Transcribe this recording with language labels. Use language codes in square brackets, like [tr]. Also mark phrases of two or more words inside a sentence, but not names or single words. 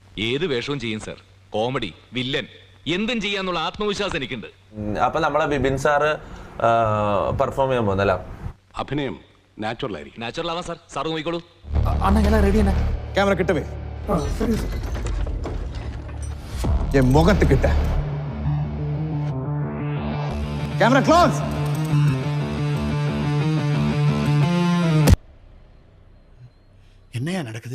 [ml] ഏത് വേഷവും ചെയ്യും സർ. കോമഡി, വില്ലൻ, എന്തും ചെയ്യാന്നുള്ള ആത്മവിശ്വാസം എനിക്കുണ്ട്. അപ്പൊ നമ്മളെ ബിബിൻ സാറ് പെർഫോം ചെയ്യാൻ പോകുന്നല്ല. അഭിനയം നാച്ചുറൽ ആയിരിക്കും. നാച്ചുറൽ ആവാം സാർ. സാറ് നോക്കിക്കോളൂ. [ta] அண்ணா எல்லாம் ரெடி அண்ணா. கேமரா கிட்டவே. என் முகத்துக்கிட்ட. [en] camera close. [ta] என்னையா நடக்குது?